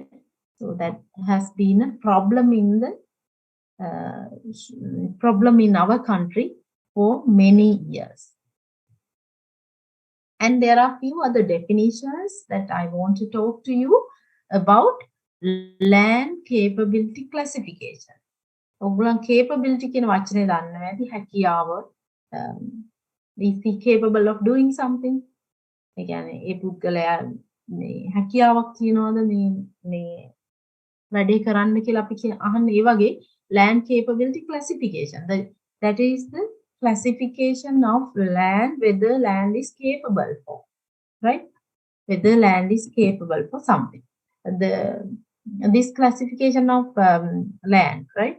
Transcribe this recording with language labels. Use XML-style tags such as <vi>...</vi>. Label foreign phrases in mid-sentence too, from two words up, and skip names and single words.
<en>So that has been a problem in the problem in our country for many years. And there are a few other definitions that I want to talk to you about land capability classification.</en> <si>ඔගොල්ලන් capability කියන වචනේ දන්නවා ඇති, හැකියාව,</si> <en>is he capable of doing something?</en> <si>ඒ කියන්නේ ඒ පුද්ගලයා මේ හැකියාවක් තියනවාද මේ වැඩේ කරන්න කියලා අපි අහන්නේ. ඒ වගේ</si> <en>land capability classification, that is the classification of land, whether land is capable for, right? Whether land is capable for something. This classification of land, right?</en>